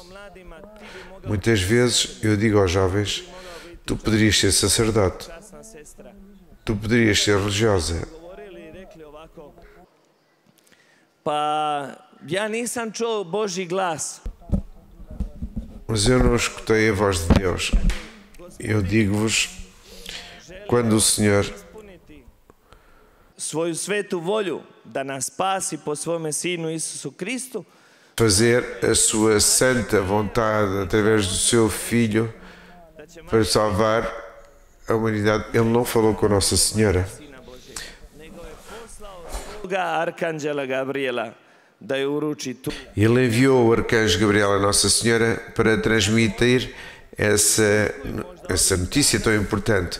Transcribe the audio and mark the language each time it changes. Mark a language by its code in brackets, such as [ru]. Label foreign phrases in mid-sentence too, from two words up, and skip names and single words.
[pt] Muitas vezes eu digo aos jovens: tu poderias ser sacerdote, tu poderias ser religiosa. Mas eu não escutei a voz de Deus. Eu digo-vos, quando o Senhor [hr] svoju svetu volju da nas spasi po svome Sinu Isusu Kristu, [pt] fazer a sua santa vontade através do seu Filho para salvar a humanidade, Ele não falou com Nossa Senhora. Ele enviou o arcanjo Gabriel a Nossa Senhora para transmitir essa notícia tão importante.